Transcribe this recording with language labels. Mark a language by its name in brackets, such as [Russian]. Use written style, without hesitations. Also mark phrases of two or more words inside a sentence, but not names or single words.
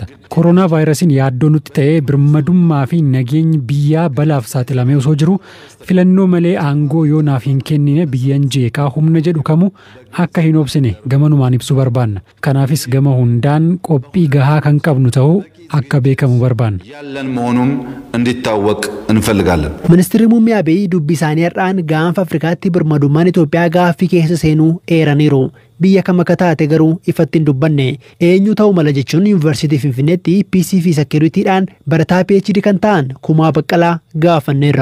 [Oromo] Koronaa vaayirasiin yaaddoo nutti ta'ee birmadummaa fi nageenyi biyyaa balaaf saaxilamee osoo jiru filannoo malee aangoo yoo naaf hin kennine biyyan jeeqaa humna jedhu kamu akka hin obsine gamanumaan ibsuu barbaanna. Kanaafis gama hundaan qophii gahaa kan qabnu ta'uu akka beekamu barbaanna. [Amharic] ያለን መሆኑም እንዲታወቅ እንፈልጋለን። [Oromo] Ministeerri muummee Abiy dubbii isaanii har'aan gaanfa Afrikaatti birmadummaan Itoophiyaa gaaffii keessa seenuu eeraniiru. Biyya kam akka taate garuu ifatti hin dubbanne. Eenyu ta'uu mala jechuun Yuunivarsiitii Finfinneetti PC fi Seekuriitiidhaan barataa PhD kan ta'an Kumaa Baqqalaa gaafanneerra.